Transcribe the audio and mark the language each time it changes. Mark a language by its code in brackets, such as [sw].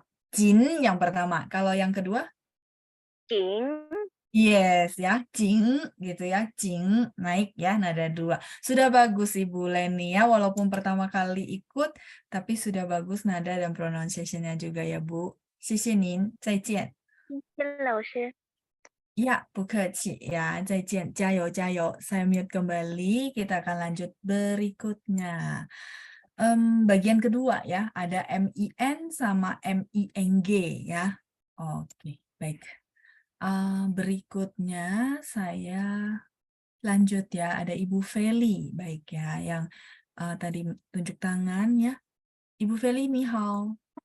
[id] Jin yang pertama. Kalau yang kedua? [zh] 金 [id] Yes ya, jing gitu ya, jing naik ya nada 2. Sudah bagus Ibu Leni ya, walaupun pertama kali ikut, tapi sudah bagus nada dan pronunciation-nya juga ya Bu. [zh] 谢谢您，再见。谢谢老师。 Ya, 不客气ya, 再见，加油加油。 [id] Saya mute kembali, kita akan lanjut berikutnya. Bagian kedua ya, ada MIN sama MING ya. Oke, baik. Berikutnya saya lanjut ya, ada Ibu Feli, baik ya, yang tadi tunjuk tangan ya. Ibu Feli, ni hao.